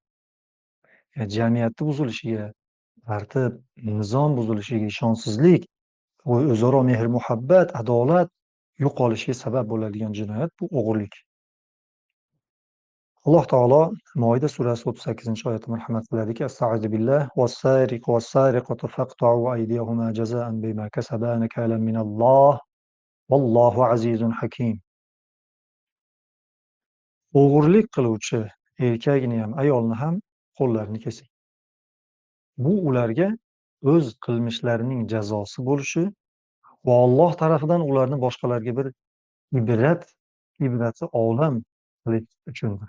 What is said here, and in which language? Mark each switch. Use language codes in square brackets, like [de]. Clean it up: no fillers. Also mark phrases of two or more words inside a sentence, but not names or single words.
[uz] Jamiyatni buzilishiga, tartib, nizom buzilishiga, ishonchsizlik, o'zaro mehr-muhabbat, adolat yo'qolishiga sabab bo'ladigan jinoyat bu o'g'irlik. Alloh taolo Moida surasi 38-oyatda marhamat qiladiki: [ar] "أستعيذ بالله والسارق والسارقة فاقطعوا أيديهما جزاء بما كسبا نكالا من الله والله عزيز حكيم." [uz] O'g'irlik qiluvchi erkakni ham, ayolni ham qo'llarini kesing. Bu ularga o'z qilmishlarining jazosi bo'lishi va Alloh tarafidan ularni boshqalarga bir ibratli olam qilish uchundir.